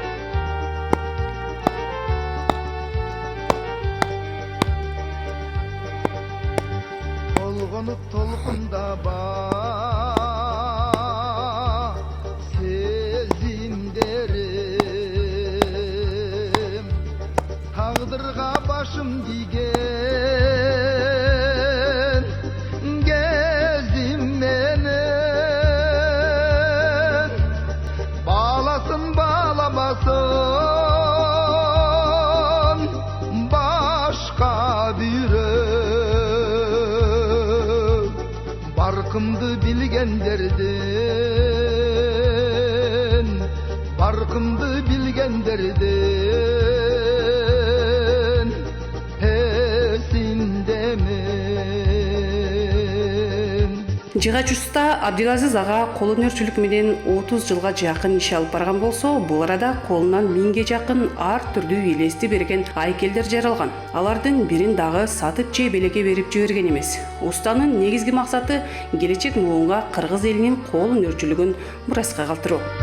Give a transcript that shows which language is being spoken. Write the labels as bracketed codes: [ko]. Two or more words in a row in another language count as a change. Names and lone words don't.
[ky] Толкунда бар сезимдерим, тагдырга башым тийген кезим менен, баласын баламасын башка бирөө. Баркымды билгенлерден, баркымды билгенлерден, эсиндемин. Жыгач уста Абдилазиз ага кол өнөрчүлүк менен 30 жылга жакын иш алып барган болсо, бул арада колунан 1000ге жакын ар түрдүү элести берген айкелдер жаралган. Алардын бирин дагы сатып же белекке берип жиберген эмес. Устанын негизги максаты келечек муунга кыргыз элинин кол өнөрчүлүгүн мураска калтыруу.